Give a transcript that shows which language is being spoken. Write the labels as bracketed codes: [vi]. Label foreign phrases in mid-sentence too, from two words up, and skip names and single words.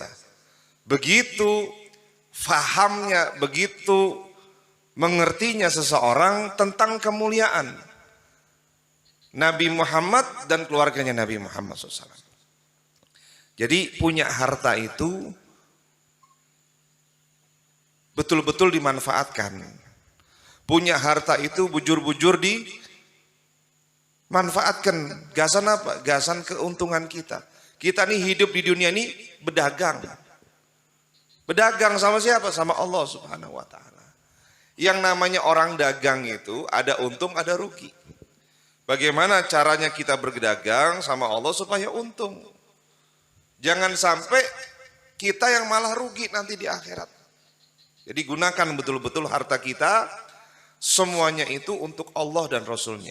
[id] Begitu fahamnya, begitu mengertinya seseorang tentang kemuliaan Nabi Muhammad dan keluarganya Nabi Muhammad SAW. Jadi punya harta itu betul-betul dimanfaatkan. Punya harta itu bujur-bujur dimanfaatkan. Gasan apa? Gasan keuntungan kita. Kita nih hidup di dunia ini berdagang. Berdagang sama siapa? Sama Allah [ar] Subhanahu wa ta'ala. [id] Yang namanya orang dagang itu ada untung, ada rugi. Bagaimana caranya kita berdagang sama Allah supaya untung? Jangan sampai kita yang malah rugi nanti di akhirat. Jadi gunakan betul-betul harta kita, semuanya itu untuk Allah dan Rasulnya.